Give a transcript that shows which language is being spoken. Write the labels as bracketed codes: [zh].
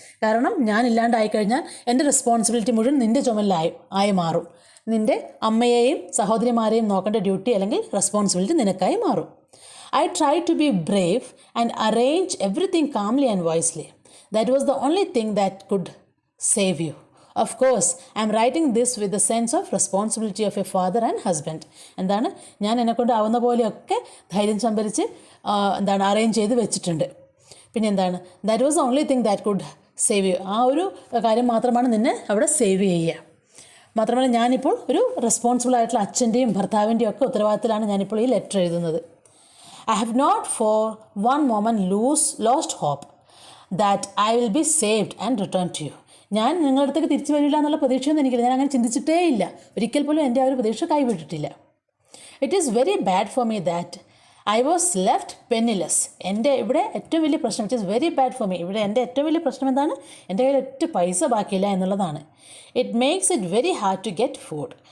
[ml] കാരണം ഞാൻ ഇല്ലാണ്ടായിക്കഴിഞ്ഞാൽ എൻ്റെ റെസ്പോൺസിബിലിറ്റി മുഴുവൻ നിൻ്റെ ചുമലിലായി മാറും. നിൻ്റെ അമ്മയെയും സഹോദരിമാരെയും നോക്കേണ്ട ഡ്യൂട്ടി അല്ലെങ്കിൽ റെസ്പോൺസിബിലിറ്റി നിനക്കായി മാറും. [en] I try to be brave and arrange everything calmly and wisely. That was the only thing that could save you. Of course, I am writing this with the sense of responsibility of a father and husband. [ml] ഞാൻ എന്നെക്കൊണ്ട് ആവുന്ന പോലെയൊക്കെ ധൈര്യം സംഭരിച്ച് arrange ചെയ്ത് വെച്ചിട്ടുണ്ട്. പിന്നെ [en] That was only thing that could save you. [ml] ആ ഒരു കാര്യം മാത്രമാണ് നിന്നെ അവിടെ സേവ് ചെയ്യുക. മാത്രമല്ല ഞാനിപ്പോൾ ഒരു റെസ്പോൺസിബിൾ ആയിട്ടുള്ള അച്ഛൻ്റെയും ഭർത്താവിൻ്റെയും ഒക്കെ ഉത്തരവാദിത്തത്തിലാണ് ഞാനിപ്പോൾ ഈ ലെറ്റർ എഴുതുന്നത്. [en] I have not for one moment lost hope that I will be saved and returned to you. [ml] ഞാൻ നിങ്ങളുടെ അടുത്തേക്ക് തിരിച്ചു വരില്ല എന്നുള്ള പ്രതീക്ഷയൊന്നും എനിക്കില്ല. ഞാൻ അങ്ങനെ ചിന്തിച്ചിട്ടേ ഇല്ല. ഒരിക്കൽ പോലും എൻ്റെ ആ ഒരു പ്രതീക്ഷ കൈവിട്ടിട്ടില്ല. [en] It is very bad for me that I was left penniless. [ml] എൻ്റെ ഇവിടെ ഏറ്റവും വലിയ പ്രശ്നം, [en] it is very bad for me, [ml] ഇവിടെ എൻ്റെ ഏറ്റവും വലിയ പ്രശ്നം എന്താണ്? എൻ്റെ കയ്യിൽ ഒറ്റ പൈസ ബാക്കിയില്ല എന്നുള്ളതാണ്. [en] It makes it very hard to get food.